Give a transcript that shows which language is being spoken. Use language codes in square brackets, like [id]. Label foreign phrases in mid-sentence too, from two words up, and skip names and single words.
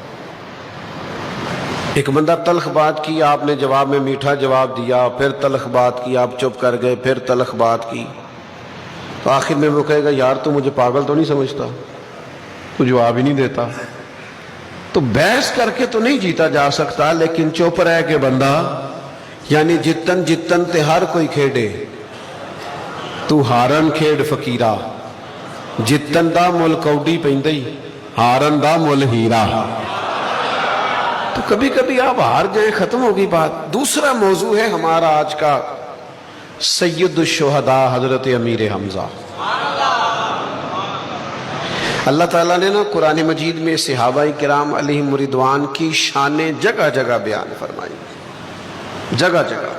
[ur] ایک بندہ تلخ بات کی، آپ نے جواب میں میٹھا جواب دیا، پھر تلخ بات کی، آپ چپ کر گئے، پھر تلخ بات کی، تو آخر میں وہ کہے گا یار تو مجھے پاگل تو نہیں سمجھتا، تو جواب ہی نہیں دیتا۔ تو بحث کر کے تو نہیں جیتا جا سکتا، لیکن چپ رہ کے بندہ، یعنی [pa] جتن جتن تے ہر کوئی کھیڑے، تو ہارن کھیڑ فقیرہ، جتن دا مل کوڈی پیندئی، ہارن دا مل ہیرا۔ [ur] تو کبھی کبھی آپ ہار جائیں، ختم ہوگی بات۔ دوسرا موضوع ہے ہمارا آج کا، سید الشہداء حضرت امیر حمزہ۔ اللہ تعالیٰ نے نا قرآن مجید میں صحابہ کرام علیہم رضوان کی شانیں جگہ جگہ بیان فرمائی، جگہ جگہ۔